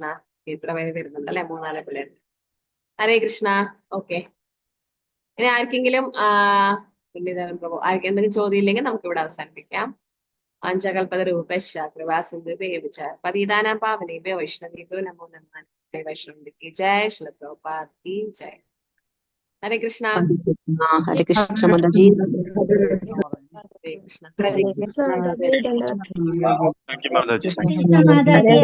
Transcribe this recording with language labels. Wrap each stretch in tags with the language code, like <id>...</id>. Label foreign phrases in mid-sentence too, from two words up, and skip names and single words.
<ml>ഇത്ര പേര് വരുന്നുണ്ട് അല്ലെ, 3-4 പിള്ളേരുണ്ട്. ഹരേ കൃഷ്ണ. ഓക്കെ, ഇനി ആർക്കെങ്കിലും ആർക്കും എന്തെങ്കിലും ചോദ്യം ഇല്ലെങ്കിൽ നമുക്ക് ഇവിടെ അവസാനിപ്പിക്കാം.</ml> <sa>ആഞ്ചകൽപതരൂപശ്ച കൃപാസിന്ധുഭ്യശ്ച പതിതാനാം പാവനേഭ്യോ വൈഷ്ണവേഭ്യോ നമോ നമഃ.</sa> <hi>വൈഷ്ണവ की जय, श्रील प्रभुपाद की जय. हरे कृष्णा. हरे कृष्ण माताजी. हरे कृष्ण.</hi> <ml>മാതാജി ധന്യവാദം. മാതാജി.</ml>